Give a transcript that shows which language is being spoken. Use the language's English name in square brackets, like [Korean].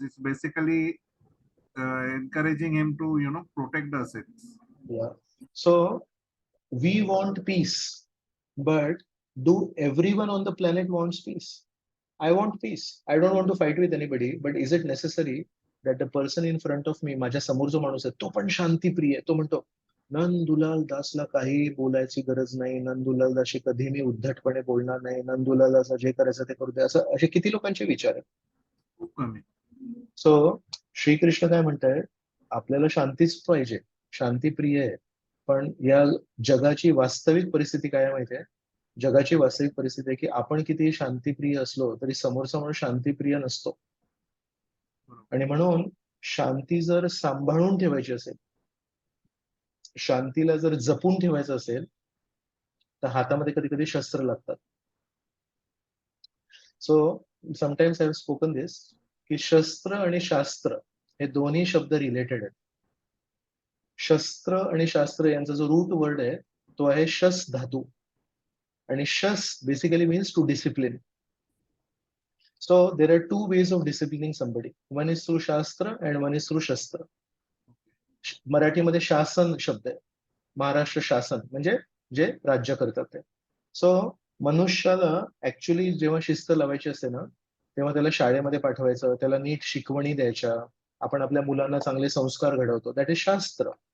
[English] It's basically encouraging him to, protect the assets. Yeah. So we want peace, but do everyone on the planet wants peace? I want peace. I don't want to fight with anybody, but is it necessary that the person in front of me, [Marathi] माझ्या समोर जो माणूस आहे तो पण शांतीप्रिय आहे, तो म्हणतो नंदुलाल दासला काही बोलायची गरज नाही, नंदुलाल दासशी कधी मी उद्धटपणे बोलणार नाही, नंदुलाल दास जे करायचं ते करू दे, असं असे किती लोकांचे विचार आहेत. खूप कमी. सो श्रीकृष्ण काय म्हणताय आपल्याला शांतीच पाहिजे, शांतीप्रिय आहे. पण या जगाची वास्तविक परिस्थिती काय माहितीये? जगाची वास्तविक परिस्थिती आहे की आपण किती शांतीप्रिय असलो तरी समोरचा माणूस शांतीप्रिय नसतो. आणि म्हणून शांती जर सांभाळून ठेवायची असेल, शांतीला जर जपून ठेवायचं असेल तर हातामध्ये कधी कधी शस्त्र लागतात. [English] so sometimes I have spoken this [Marathi] की शस्त्र आणि शास्त्र हे दोन्ही शब्द रिलेटेड आहेत. शस्त्र आणि शास्त्र यांचा जो रूट वर्ड आहे तो आहे शस धातू आणि शस [English] Basically means to discipline. So there are two ways of disciplining somebody. One is through shastra and one is through shastra. [Marathi] मराठीमध्ये शासन शब्द आहे, महाराष्ट्र शासन म्हणजे जे राज्य करतात ते. सो मनुष्याला ऍक्च्युली जेव्हा शिस्त लावायची असते ना तेव्हा त्याला शाळेमध्ये पाठवायचं, त्याला नीट शिकवणी द्यायच्या, आपण आपल्या मुलांना चांगले संस्कार घडवतो, [English] That is शास्त्र.